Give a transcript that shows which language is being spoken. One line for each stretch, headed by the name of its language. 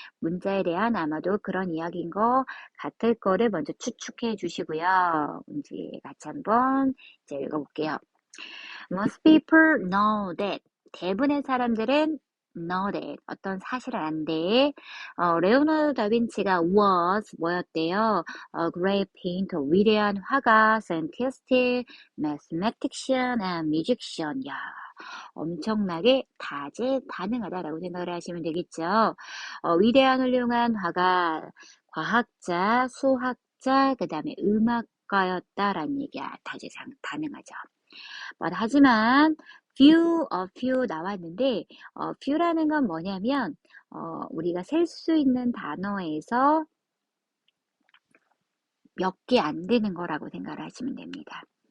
Korean: 문자에 대한 아마도 그런 이야기인 것 같을 거를 먼저 추측해 주시고요. 이제 같이 한번 이제 읽어볼게요.
English: Most people know that.
Korean: 대부분의 사람들은
English: know that.
Korean: 어떤 사실을 안대. 레오나르도 다빈치가 was 뭐였대요?
English: A great painter.
Korean: 위대한 화가,
English: scientist, mathematician, and musician.
Korean: 야, 엄청나게 다재다능하다라고 생각을 하시면 되겠죠. 위대한 훌륭한 화가, 과학자, 수학자, 그 다음에 음악가였다라는 얘기야. 다재다능하죠. 하지만 few 나왔는데 few라는 건 뭐냐면 우리가 셀 수 있는 단어에서 몇 개 안 되는 거라고 생각을 하시면 됩니다.